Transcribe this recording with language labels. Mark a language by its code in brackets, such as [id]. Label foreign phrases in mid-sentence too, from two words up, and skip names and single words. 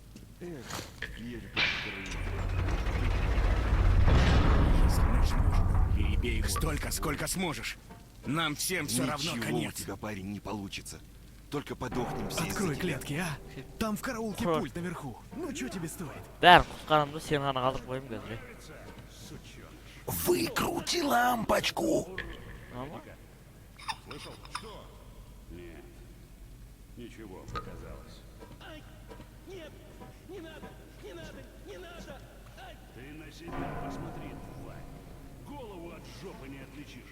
[ru] Перебей их столько, сколько сможешь. Нам всем все равно конец. у тебя, парень, не получится. Только подохнем все. Открой клетки, а? Там в караулке пульт наверху. Ну, что тебе стоит? [kk] Бәрін құтқарамды сен ғана қалдырып қойым қазір. [ru] Выкрути лампочку! Слышал? Что? Нет. Ничего, показалось. Нет, не надо, не надо, не надо. Ты на себя посмотри, тварь. Голову от жопы не отличишь.